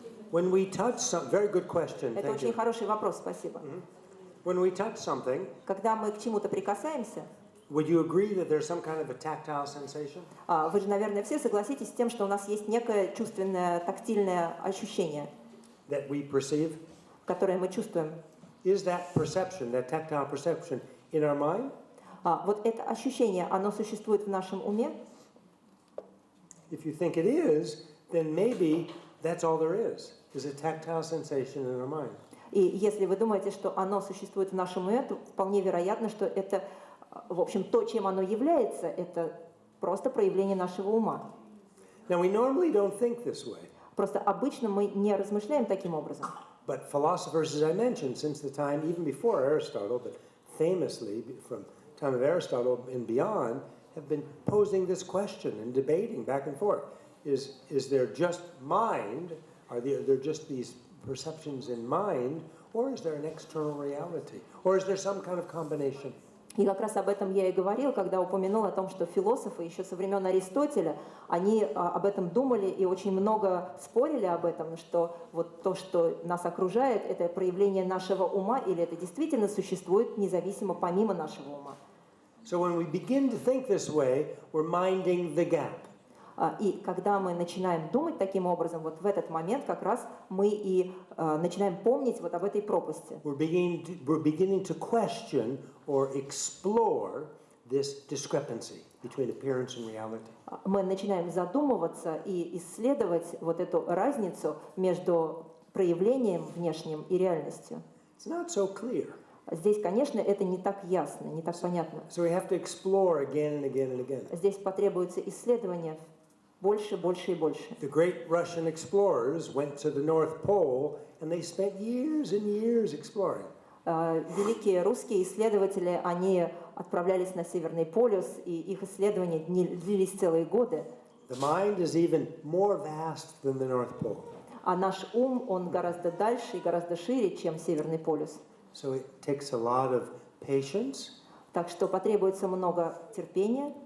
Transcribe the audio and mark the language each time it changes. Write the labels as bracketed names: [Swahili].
[English] When we touch something, very good question. [Russian] Это [English] Thank [Russian] очень [English] you. [Russian] хороший вопрос, спасибо. [English] When we touch something, [Russian] Когда мы к чему-то прикасаемся, [English] would you agree that there's some kind of a tactile sensation? [Russian] вы же, наверное, все согласитесь с тем, что у нас есть некое чувственное, тактильное ощущение, [English] That we perceive? [Russian] которое мы чувствуем. [English] Is that perception, that tactile perception, in our mind? [Russian] Вот это ощущение, оно существует в нашем уме? [English] If you think it is, then maybe that's all there is a tactile sensation in our mind. [Russian] И если вы думаете, что оно существует в нашем уме, то вполне вероятно, что это, в общем, то, чем оно является, это просто проявление нашего ума. [English] Now, we normally don't think this way. [Russian] Просто обычно мы не размышляем таким образом. [English] But philosophers, as I mentioned, since the time, even before Aristotle, but famously from the time of Aristotle and beyond, have been posing this question and debating back and forth. Is there just mind? Are there just these perceptions in mind? Or is there an external reality? Or is there some kind of combination? [Russian] И как раз об этом я и говорил, когда упомянул о том, что философы еще со времен Аристотеля, они об этом думали и очень много спорили об этом, что вот то, что нас окружает, это проявление нашего ума, или это действительно существует независимо помимо нашего ума. [English] So when we begin to think this way, we're minding the gap. [Russian] И когда мы начинаем думать таким образом, вот в этот момент как раз мы и начинаем помнить вот об этой пропасти. [English] We're beginning to question or explore this discrepancy between appearance and reality. [Russian] Мы начинаем задумываться и исследовать вот эту разницу между проявлением внешним и реальностью. [English] It's not so clear. [Russian] Здесь, конечно, это не так ясно, не так понятно. [English] So we have to explore again and again and again. [Russian] Здесь потребуется исследование больше, больше и больше. [English] The great Russian explorers went to the North Pole and they spent years and years exploring. [Russian] Великие русские исследователи, они отправлялись на Северный полюс, и их исследования длились целые годы. [English] The mind is even more vast than the North Pole. [Russian] А наш ум, он гораздо дальше и гораздо шире, чем Северный полюс. [English] So it takes a lot of patience [Russian] Так что потребуется много терпения